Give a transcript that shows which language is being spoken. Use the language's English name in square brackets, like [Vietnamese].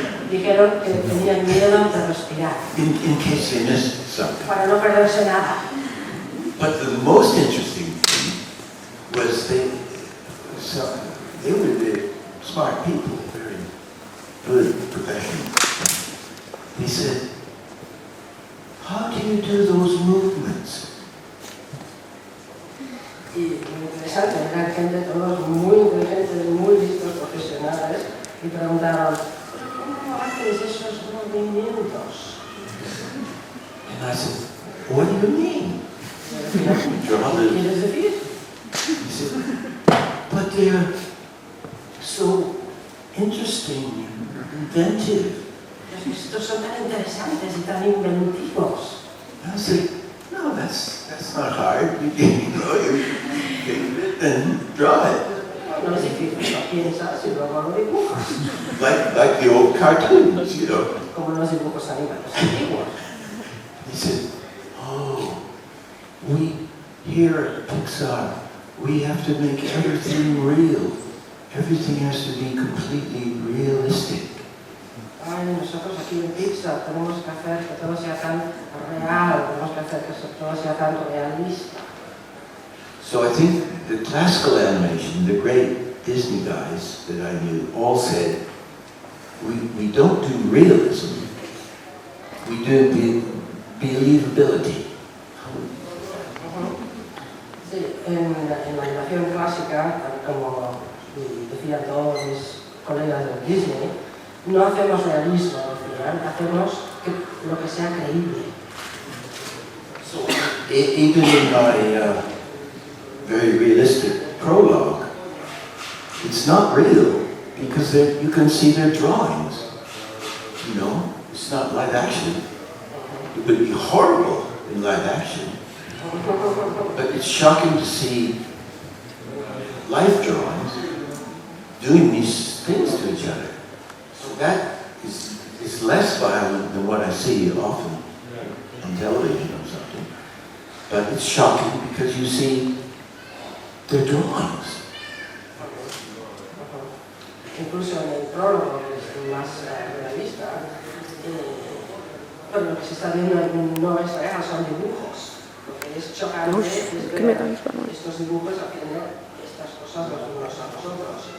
[Spanish] Dijeron que tenían miedo de respirar. [English] In case they missed something. [Spanish] Para no perderse nada. [English] But the most interesting thing was they were the smart people, very good professionals. They said, "How do you do those movements?" [Spanish] Y muy interesante, eran gente todos muy inteligentes, muy listos, profesionales, y preguntaron, ¿cómo haces esos movimientos? [English] And I said, "What do you mean?" [Spanish] ¿Qué quieres decir? [English] He said, "But they're so interesting and inventive." [Spanish] Estos son tan interesantes y tan inventivos. [English] I said, "No, that's not hard. You take it and draw it." [Spanish] No es difícil, lo piensas y luego lo dibujas. [English] Like the old cartoons, [Spanish] Como los dibujos animados antiguos. [English] He said, "Oh, we here at Pixar, we have to make everything real. Everything has to be completely realistic." [Spanish] Ay, nosotros aquí en Pixar tenemos que hacer que todo sea tan real, tenemos que hacer que todo sea tan realista. [English] So I think the classical animation, the great Disney guys that I knew, all said, we don't do realism, we do believability. [Spanish] Sí, en la animación clásica, como decían todos mis colegas de Disney, no hacemos realismo, decían, hacemos lo que sea creíble. [English] Even in my very realistic prologue, it's not real because you can see their drawings. You know, it's not live action. It would be horrible in live action. But it's shocking to see life drawings doing these things to each other. So that is less violent than what I see often on television or something. But it's shocking because you see their drawings. [Spanish] Incluso en el prólogo, que es más realista, lo que se está viendo no es real, son dibujos. Lo que es chocante es ver estos dibujos haciendo estas cosas los unos a los otros.